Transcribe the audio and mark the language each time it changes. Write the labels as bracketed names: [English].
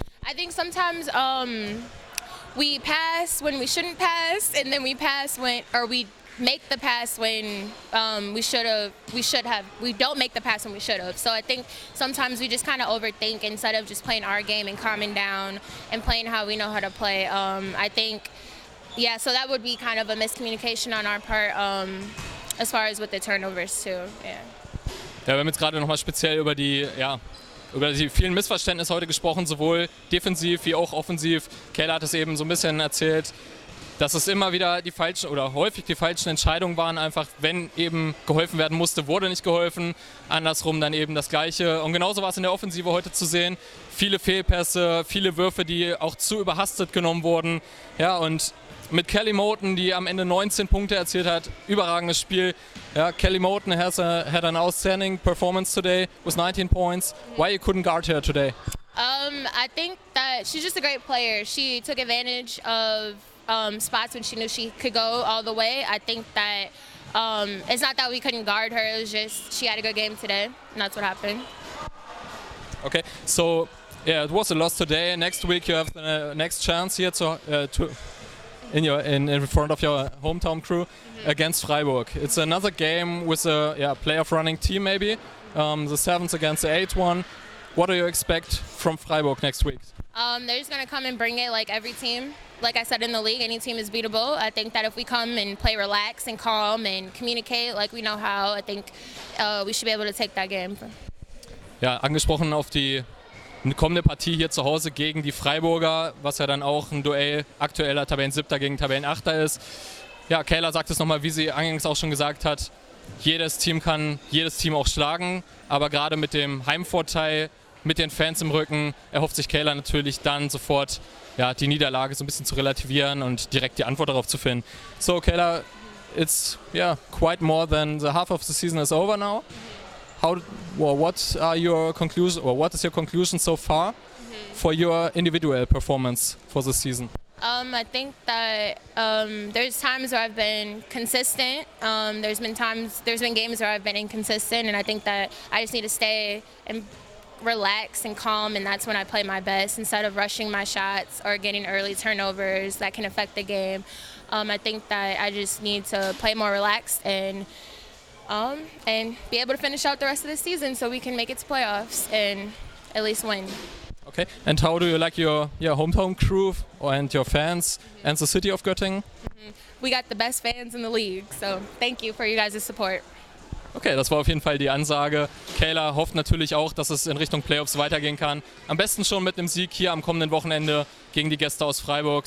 [English] I think sometimes we pass when we shouldn't pass, and then we make the pass when we don't make the pass when we should have. So I think sometimes we just kind of overthink instead of just playing our game and calming down and playing how we know how to play. I think, so that would be kind of a miscommunication on our part as far as with the turnovers too. Yeah, [German] wir haben jetzt gerade nochmal speziell über die vielen Missverständnisse heute gesprochen, sowohl defensiv wie auch offensiv. CAYLA hat es eben so ein bisschen erzählt, dass es immer wieder häufig die falschen Entscheidungen waren. Einfach, wenn eben geholfen werden musste, wurde nicht geholfen. Andersrum dann eben das Gleiche. Und genauso war es in der Offensive heute zu sehen. Viele Fehlpässe, viele Würfe, die auch zu überhastet genommen wurden. Ja, und mit Kelly Moten, die am Ende 19 Punkte erzielt hat, überragendes Spiel. [English] Ja, Kelly Moten had an outstanding performance today with 19 points. Why you couldn't guard her today? I think that she's just a great player. She took advantage of spots when she knew she could go all the way. I think that it's not that we couldn't guard her, it was just she had a good game today, and that's what happened. Okay, so it was a loss today. Next week you have the next chance here in front of your hometown crew against Freiburg. It's another game with a playoff running team maybe, the 7th against the 8th one. What do you expect from Freiburg next week? They're just going to come and bring it like every team. Like I said, in the league, any team is beatable. I think that if we come and play relaxed and calm and communicate like we know how, I think we should be able to take that game. [German] Ja, angesprochen auf die kommende Partie hier zu Hause gegen die Freiburger, was ja dann auch ein Duell aktueller Tabellen-7. gegen Tabellen-8. ist. Ja, CAYLA sagt es nochmal, wie sie eingangs auch schon gesagt hat, jedes Team kann jedes Team auch schlagen, aber gerade mit dem Heimvorteil, mit den Fans im Rücken, erhofft sich CAYLA natürlich dann sofort die Niederlage so ein bisschen zu relativieren und direkt die Antwort darauf zu finden. [English] So CAYLA, it's quite more than the half of the season is over now. What is your conclusion so far for your individual performance for this season? I think that there's times where I've been consistent. There's been games where I've been inconsistent, and I think that I just need to stay and relax and calm, and that's when I play my best instead of rushing my shots or getting early turnovers that can affect the game. I think that I just need to play more relaxed and be able to finish out the rest of the season so we can make it to playoffs and at least win. Okay, and how do you like your hometown crew and your fans and the city of Göttingen? we got the best fans in the league. So thank you for you guys' support. [German] Okay, das war auf jeden Fall die Ansage. CAYLA hofft natürlich auch, dass es in Richtung Playoffs weitergehen kann. Am besten schon mit einem Sieg hier am kommenden Wochenende gegen die Gäste aus Freiburg.